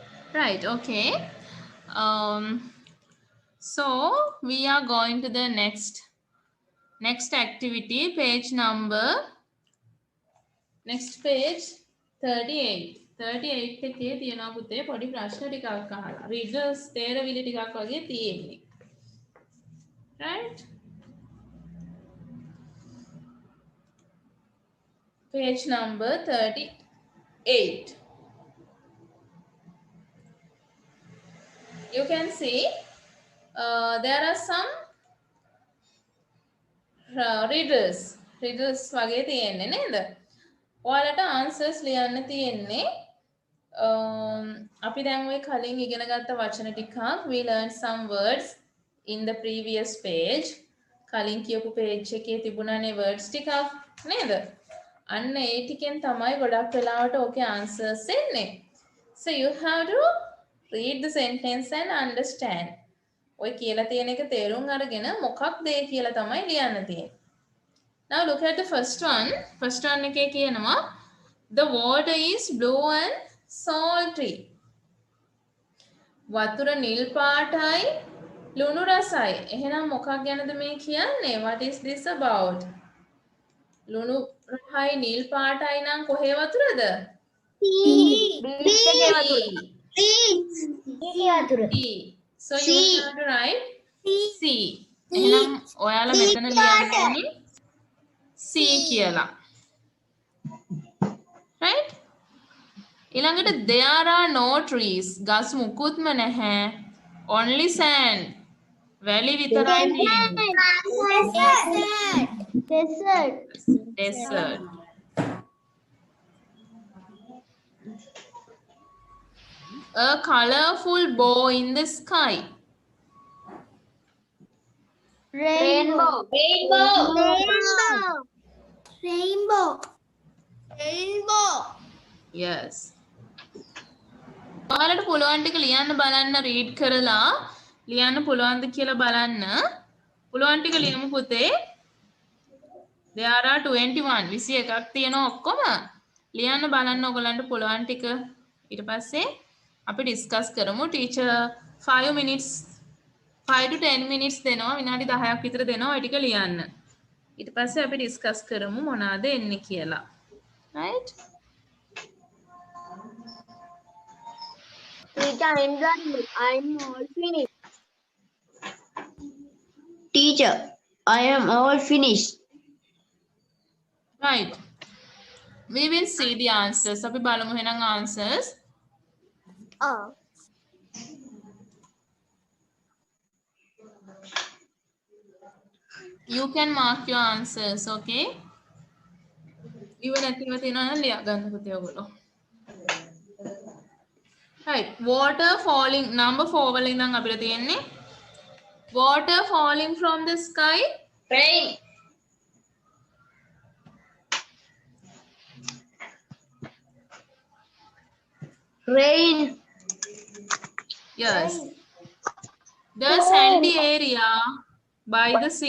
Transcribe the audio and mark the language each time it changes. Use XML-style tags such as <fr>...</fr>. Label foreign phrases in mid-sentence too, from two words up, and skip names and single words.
<en>Right, okay. So we are going to the next activity, page number, next page 38.</en> <si>38 එකේ තියෙනවා පුතේ පොඩි ප්‍රශ්න ටිකක් අහලා. රිඩල්ස් තේරවිලි ටිකක් වගේ තියෙන්නේ.</si> <en>Right? Page number 38. You can see there are some riddles</en> <si>වගේ තියෙන්නේ නේද? ඔයාලට answers ලියන්න තියෙන්නේ අපි දැන් ඔය කලින් ඉගෙන ගත්ත වචන ටිකක්</si> <en>we learned some words in the previous page.</en> <si>කලින් කියපු page එකේ තිබුණානේ words ටිකක් නේද? අන්න ඒ ටිකෙන් තමයි ගොඩක් වෙලාවට ඕකේ answers එන්නේ.</si> <en>So you have to read the sentence and understand.</en> <si>ඔය කියලා තියෙන එක තේරුම් අරගෙන මොකක්ද ඒ කියලා තමයි ලියන්න තියෙන්නේ.</si> <en>Now look at the first one. First one</en> <si>එකේ කියනවා</si> <en>the water is blue and salty.</en> <si>වතුර නිල් පාටයි ලුණු රසයි. එහෙනම් මොකක් ගැනද මේ කියන්නේ?</si> <en>What is this about?</en> <si>ලුණු රසයි නිල් පාටයි නම් කොහේ වතුරද?</si> <en>So you have to write C.</en> <si>එහෙනම් ඔයාලා මෙතන ලියන්න ඕනේ C කියලා.</si> <en>Right?</en> <si>ඊළඟට</si> <en>there are no trees.</en> <si>ගස් මුකුත්ම නැහැ.</si> <en>Only sand.</en> <si>වැලි විතරයි තියෙන්නේ.</si> <en>Desert. A colorful bow in the sky. Rainbow. Yes.</en> <si>ඔයාලට පුළුවන් ටික ලියන්න බලන්න රීඩ් කරලා ලියන්න පුළුවන්ද කියලා බලන්න. පුළුවන් ටික ලියමු පුතේ.</si> <en>There are</en> <si>21 21ක් තියෙනවා ඔක්කොම. ලියන්න බලන්න ඔයගලන්ට පුළුවන් ටික. ඊට පස්සේ අපි ඩිස්කස් කරමු. ටීචර්</si> <en>5 minutes 5 to 10 minutes</en> <si>දෙනවා. විනාඩි 10ක් විතර දෙනවා ඒ ටික ලියන්න. ඊට පස්සේ අපි ඩිස්කස් කරමු මොනවාද එන්නේ කියලා.</si> <en>Right? Teacher, I'm all finished. Teacher, I am all finished. Right. We will see the answers.</en> <si>අපි බලමු එහෙනම් answers.</si> <en>You can mark your answers, okay?</en> <si>Even නැතිව තියෙනවා නම් ලියා ගන්න පුතේ ඔයගොල්ලෝ.</si> <en>Right. Water falling. Number 4</en> <si>වල ඉඳන් අපිට තියෙන්නේ</si> <en>water falling from the sky. Rain. Rain. Yes. The sandy area by the sea.</en>